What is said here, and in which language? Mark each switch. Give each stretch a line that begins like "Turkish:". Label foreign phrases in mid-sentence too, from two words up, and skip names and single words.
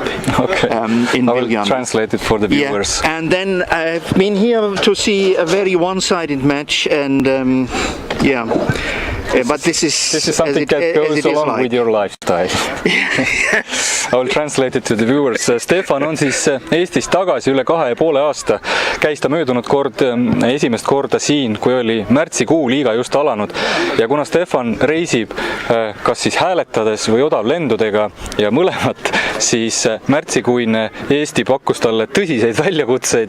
English: Okay. In I will Viljandi. translate it for the viewers. Yeah. And then I've been here to see a very one-sided match, and but this is something that goes along with your lifestyle. I will translate it to the viewers.
Estonian: Stefan on siis Eestis tagasi üle 2,5 aasta. Käis ta möödunud esimest korda siin, kui oli märtsikuu liiga just alanud. Ja kuna Stefan reisib kas siis hääletades või odavlendudega ja mõlemat siis märtsikuine Eesti pakkus talle tõsiseid väljakutseid.